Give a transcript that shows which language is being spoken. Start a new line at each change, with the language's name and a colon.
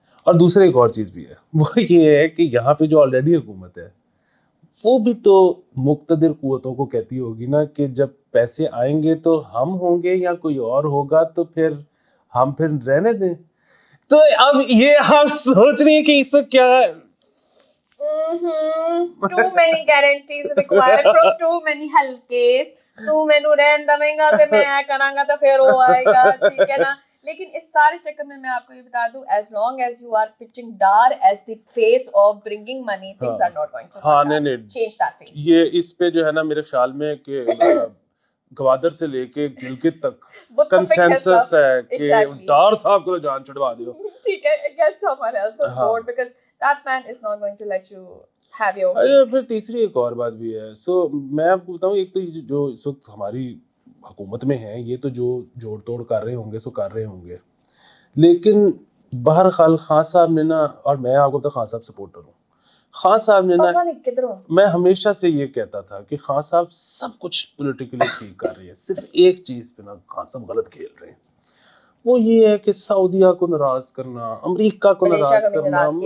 Urdu: اور دوسرا ایک اور چیز بھی ہے, وہ یہ ہے کہ یہاں پہ جو آلریڈی حکومت ہے وہ بھی تو مقتدر قوتوں کو کہتی ہوگی نا کہ جب پیسے آئیں گے تو ہم ہوں گے یا کوئی اور ہوگا, تو پھر ہم پھر رہنے دیں. تو اب یہ آپ سوچ رہی ہیں کہ اس وقت کیا
English: too many guarantees required from too many halkes.
Punjabi: تو مینوں رہن دیں گا تے میں کراں گا
Urdu: تو پھر وہ آئے گا,
Punjabi: ٹھیک ہے نا.
Urdu: لیکن اس سارے چکر میں آپ کو یہ بتا دوں,
English: as long as you are pitching Dar as the face of bringing money, things are not going to change that face.
Urdu: یہ اس پہ جو ہے نا میرے خیال میں کہ گوادر سے لے کے گلگت تک کنسنسس ہے کہ ڈار صاحب کو
Punjabi: جان چھڑوا دیو,
English: ٹھیک ہے, get someone else on board because that man is not going to let you have your
Urdu: پھر تیسری ایک اور بات بھی ہے. سو میں آپ کو بتاؤں, ایک تو جو اس وقت ہماری حکومت میں ہیں یہ تو جو جوڑ توڑ کر رہے ہوں گے سو کر رہے ہوں گے, لیکن بہرحال خان صاحب نے نا, اور میں آپ کو بتا خان صاحب سپورٹر ہوں, خان صاحب نے نا, میں ہمیشہ سے یہ کہتا تھا کہ خان صاحب سب کچھ پولیٹیکلی ٹھیک کر رہے ہیں, صرف ایک چیز پہ نا خان صاحب غلط کھیل رہے ہیں, وہ یہ ہے کہ سعودیہ کو ناراض کرنا, امریکہ کو ناراض کرنا.